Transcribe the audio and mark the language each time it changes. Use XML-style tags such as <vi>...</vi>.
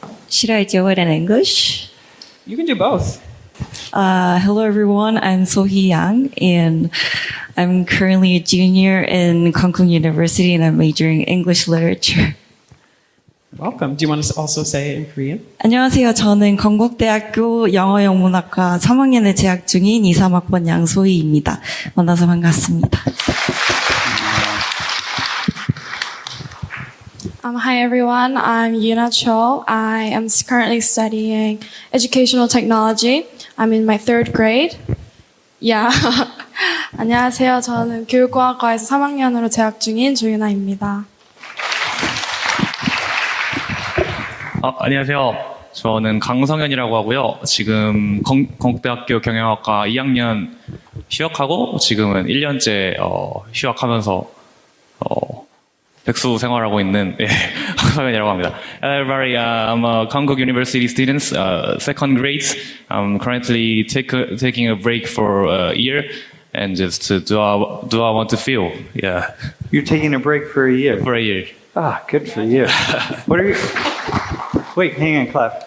<en>Should I do it in English? You can do both. Hello, everyone. I'm Sohee Yang, and I'm currently a junior in Konkuk University, and I'm majoring in English literature. Welcome. Do you want to also say it in Korean?</en> <ko>안녕하세요. 저는 건국대학교 영어영문학과 3학년에 재학 중인 2, 3학번 양소희입니다. 만나서 반갑습니다.</ko> <en>Hi everyone, I'm Yuna Cho. I am currently studying educational technology. I'm in my 3rd grade. Yeah.</en> <ko>안녕하세요. 저는 교육과학과에서 3학년으로 재학 중인 조윤아입니다. 안녕하세요. 저는 강성현이라고 하고요. 지금 건국대학교 경영학과 2학년 휴학하고 지금은 1년째 휴학하면서 백수 생활하고 있는 강성현이라고 합니다.</ko> <en>Hello everybody, I'm a Konkuk University student, 2nd grade. I'm currently taking a break for a year and just to do I want to feel. Yeah, You're taking a break for a year. for a year. Ah, good for you. What are you? Wait, hang on, clap.</en>